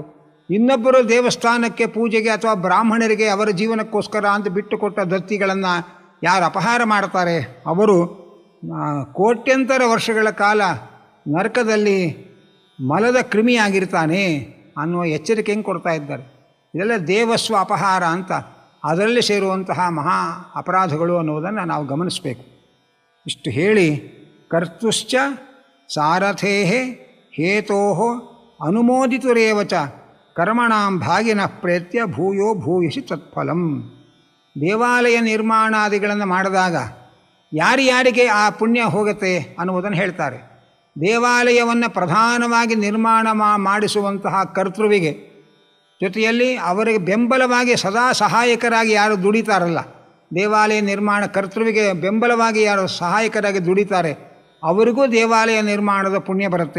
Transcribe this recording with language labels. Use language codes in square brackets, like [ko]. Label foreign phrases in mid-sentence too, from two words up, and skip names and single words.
[kn] ಇನ್ನೊಬ್ಬರು ದೇವಸ್ಥಾನಕ್ಕೆ ಪೂಜೆಗೆ ಅಥವಾ ಬ್ರಾಹ್ಮಣರಿಗೆ ಅವರ ಜೀವನಕ್ಕೋಸ್ಕರ ಅಂತ ಬಿಟ್ಟು ಕೊಟ್ಟ ದತ್ತಿಗಳನ್ನು ಯಾರು ಅಪಹಾರ ಮಾಡ್ತಾರೆ ಅವರು ಕೋಟ್ಯಂತರ ವರ್ಷಗಳ ಕಾಲ ನರಕದಲ್ಲಿ ಮಲದ ಕ್ರಿಮಿಯಾಗಿರ್ತಾನೆ ಅನ್ನುವ ಎಚ್ಚರಿಕೆಯನ್ನು ಕೊಡ್ತಾ ಇದ್ದಾರೆ. ಇದೆಲ್ಲ ದೇವಸ್ವ ಅಪಹಾರ ಅಂತ ಅದರಲ್ಲಿ ಸೇರುವಂತಹ ಮಹಾ ಅಪರಾಧಗಳು ಅನ್ನುವುದನ್ನು ನಾವು ಗಮನಿಸಬೇಕು. ಇಷ್ಟು ಹೇಳಿ [sa] ಕರ್ತುಶ್ಚ ಸಾರಥೇ ಹೇತೋ ಅನುಮೋದಿತುರೇವ ಚ ಕರ್ಮಣಾಂ ಭಾಗಿನಃ ಪ್ರೇತ್ಯ ಭೂಯೋ ಭೂಯಸಿ ತತ್ಫಲಂ. [kn] ದೇವಾಲಯ ನಿರ್ಮಾಣಾದಿಗಳನ್ನು ಮಾಡಿದಾಗ ಯಾರ್ಯಾರಿಗೆ ಆ ಪುಣ್ಯ ಹೋಗುತ್ತೆ ಅನ್ನುವುದನ್ನು ಹೇಳ್ತಾರೆ. ದೇವಾಲಯವನ್ನು ಪ್ರಧಾನವಾಗಿ ನಿರ್ಮಾಣ ಮಾಡಿಸುವಂತಹ ಕರ್ತೃವಿಗೆ, ಜೊತೆಯಲ್ಲಿ ಅವರಿಗೆ ಬೆಂಬಲವಾಗಿ ಸದಾ ಸಹಾಯಕರಾಗಿ ಯಾರು ದುಡಿತಾರಲ್ಲ, ದೇವಾಲಯ ನಿರ್ಮಾಣ ಕರ್ತೃವಿಗೆ ಬೆಂಬಲವಾಗಿ ಯಾರು ಸಹಾಯಕರಾಗಿ ದುಡಿತಾರೆ ಅವರಿಗೂ ದೇವಾಲಯ ನಿರ್ಮಾಣದ ಪುಣ್ಯ ಬರುತ್ತೆ.